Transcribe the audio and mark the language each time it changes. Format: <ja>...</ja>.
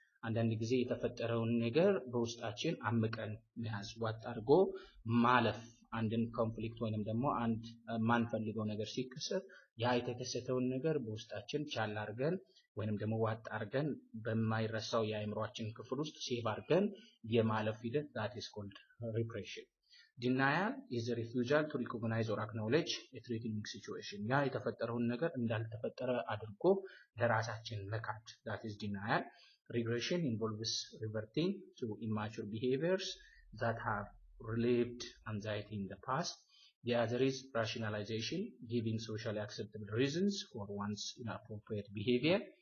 <am>አንዳንድ ጊዜ የተፈጠረውን ነገር በውስጣችን አምቀን መያዝ ዋጥ አድርጎ ማለፍ አንድን ኮንፍሊክት ወይንም ደግሞ አንድ ማንፈልገው ነገር ሲከሰት ያ የተከሰተውን ነገር በውስጣችን ቻል አድርገን ወይንም ደግሞ ዋጥ አድርገን በማይረሳው የአእምሮአችን ክፍል ውስጥ ሴቭ አድርገን የማለፍ ሂደት</am> <en>that is called repression. Denial is a refusal to recognize or acknowledge a threatening situation.</en> <am>ያ የተፈጠረውን ነገር እንዳልተፈጠረ አድርጎ ለራሳችን መካድ</am> <en>that is denial. Regression involves reverting to immature behaviors that have relieved anxiety in the past. The other is rationalization, giving socially acceptable reasons for one's inappropriate behavior.</en>